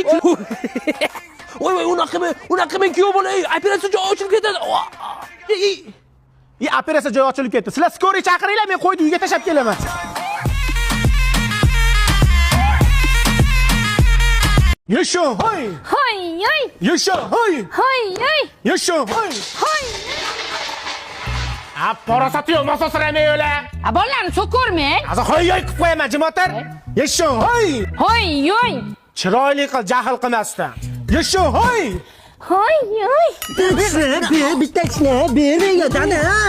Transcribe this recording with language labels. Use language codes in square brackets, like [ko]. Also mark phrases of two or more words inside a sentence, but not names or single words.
[uz] Voy, unaqa qilmang kuyov bola. Operatsiya joyi ochilib ketadi. Operatsiya joyi ochilib ketdi. Sizlar skoriy chaqiringlar, men qo'yni uyga tashab kelaman. Yasho, hoy! Hoy, hoy. Yasho, hoy! Hoy, hoy. Yasho, hoy! Hoy. Parasati yo'q, masosramay o'la. Bolalarni so'kormang. Hozir hoy qilib qo'yaman, jimotar. Yasho, hoy! Hoy, hoy. Chiroyli qil, jahl qilmasdan. Yasho, hoy! Hoy, hoy. Bittasini bermang dada.